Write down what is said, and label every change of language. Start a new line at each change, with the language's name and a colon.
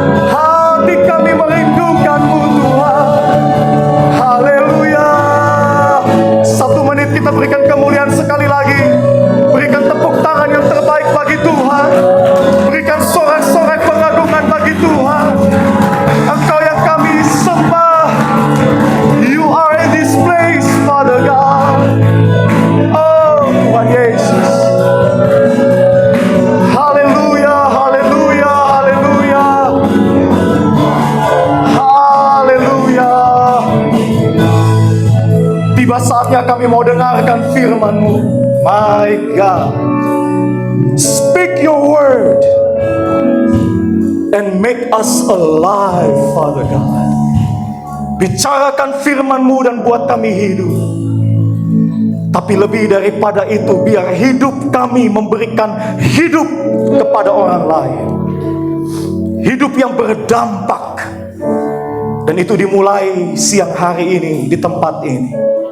Indonesian: Hati kami merindukan-Mu Tuhan. Haleluya. 1 menit kita berikan kemuliaan sekali lagi. Berikan tepuk tangan yang terbaik bagi Tuhan. Berikan sorak-sorai pengagungan bagi Tuhan. Engkau yang kami sembah.
English: You are in this place, Father God.
Indonesian: Oh, Tuhan Yesus. Haleluya, haleluya, haleluya. Haleluya. Tiba saatnya kami mau dengarkan firman-Mu.
English: My God. Speak your word and make us alive, Father God.
Indonesian: Bicarakan firman-Mu dan buat kami hidup. Tapi lebih daripada itu, biar hidup kami memberikan hidup kepada orang lain. Hidup yang berdampak. Dan itu dimulai siang hari ini di tempat ini.